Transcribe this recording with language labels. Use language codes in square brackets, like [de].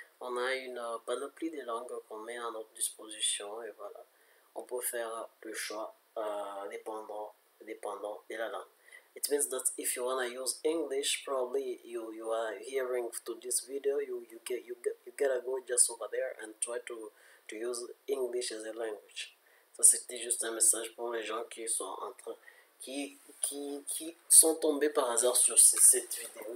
[fr] On a une panoplie de langues qu'on met à notre disposition et voilà. On peut faire le choix dépendant de la langue. [en] It means that if you want to use English, probably you are hearing to this video, you gotta go just over there and try to use English as a language. [fr] Ça, c'était juste un message pour les gens qui sont en train, qui sont tombés par hasard sur cette vidéo.